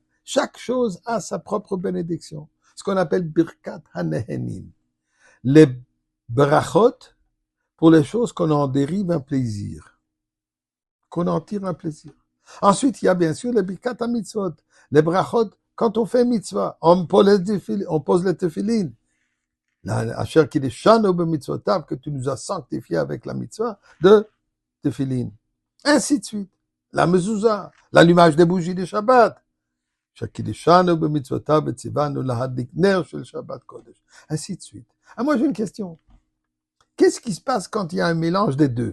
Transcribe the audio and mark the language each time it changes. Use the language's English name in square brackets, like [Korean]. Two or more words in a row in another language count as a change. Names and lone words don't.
[French] Chaque chose a sa propre bénédiction. Ce qu'on appelle [Hebrew] ברכת הנהנין. [French] Les berachot, pour les choses qu'on en dérive un plaisir, qu'on en tire un plaisir. Ensuite, il y a bien sûr les [Hebrew] ברכת מצוות, [French] les berachot, quand on fait mitzvah, on pose les tefilines. [Hebrew] אשר קדשנו במצוותיו, [French] que tu nous as sanctifié avec la mitzvah de tefilin. Ainsi de suite. La mezouza, l'allumage des bougies de Shabbat. Ainsi de suite. Ah, moi, j'ai une question. Qu'est-ce qui se passe quand il y a un mélange des deux?